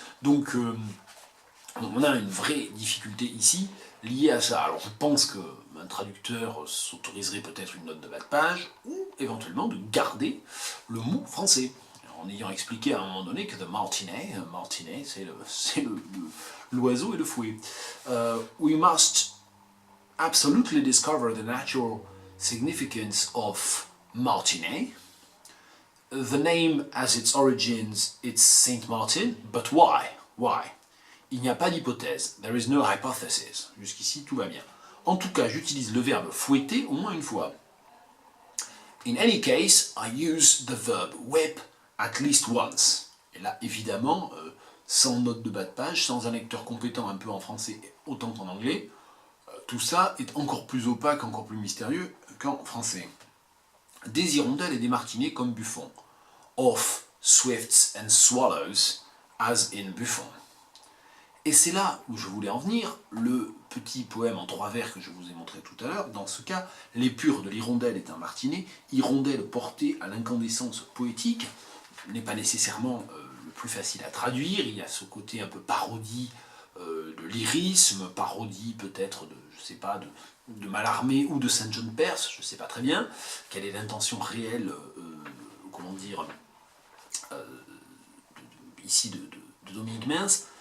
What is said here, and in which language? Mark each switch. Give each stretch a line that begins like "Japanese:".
French: Donc, on a une vraie difficulté ici liée à ça. Alors, je pense qu'un traducteur s'autoriserait peut-être une note de bas de page, ou éventuellement de garder le mot français, en ayant expliqué à un moment donné que the martinet, c'est l'oiseau et le fouet.
English: We must absolutely discover the natural significance of martinet. The name has its origins, it's Saint Martin, but why? Why?
French: Il n'y a pas d'hypothèse.
English: There is no hypothesis.
French: Jusqu'ici, tout va bien. En tout cas, j'utilise le verbe fouetter au moins une fois.
English: In any case, I use the verb whip at least once.
French: Et là, évidemment, sans note de bas de page, sans un lecteur compétent un peu en français autant qu'en anglais, tout ça est encore plus opaque, encore plus mystérieux qu'en français. Des hirondelles et des martinets comme Buffon.
English: Of swifts and swallows, as in Buffon.
French: Et c'est là où je voulais en venir, le petit poème en 3 vers que je vous ai montré tout à l'heure. Dans ce cas, l'épure de l'hirondelle est un martinet. Hirondelle portée à l'incandescence poétique n'est pas nécessairement le plus facile à traduire. Il y a ce côté un peu parodie de lyrisme, parodie peut-être de, je sais pas, de Mallarmé ou de Saint John Perse, je ne sais pas très bien quelle est l'intention réelle, comment dire, ici de Dominique Mens.